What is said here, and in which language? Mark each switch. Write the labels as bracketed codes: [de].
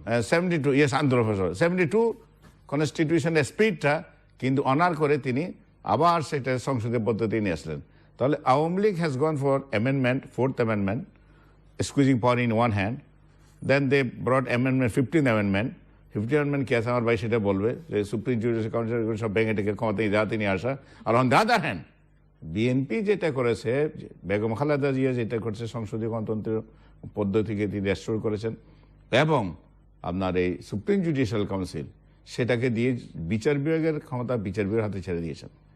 [bn] 72 yes, আন্দোলন ফসল 72 কনস্টিটিউশনের স্পিরিটটা কিন্তু অনার করে তিনি আবার সেটা সংসদীয় পদ্ধতি নিয়ে আসলেন। তাহলে [en] Awami League has gone for amendment, 4th amendment, squeezing power in one hand. Then they brought amendment, 15th amendment. [bn] 15th amendment কি আছে আমার ভাই সেটা বলবে, যে সুপ্রিম জুডিশিয়াল কাউন্সিল সব ভেঙে টেকে ক্ষমতায় যাতে নিয়ে আসা। আর [en] on the other hand [bn] BNP যেটা করেছে, বেগম খালেদা জিয়া যেটা করেছে, সংসদীয় গণতন্ত্রের পদ্ধতিকে তিনি রেস্টোর করেছেন, এবং আপনার এই সুপ্রিম জুডিশিয়াল কাউন্সিল সেটাকে দিয়ে বিচার বিভাগের ক্ষমতা বিচার বিভাগের হাতে ছেড়ে দিয়েছেন।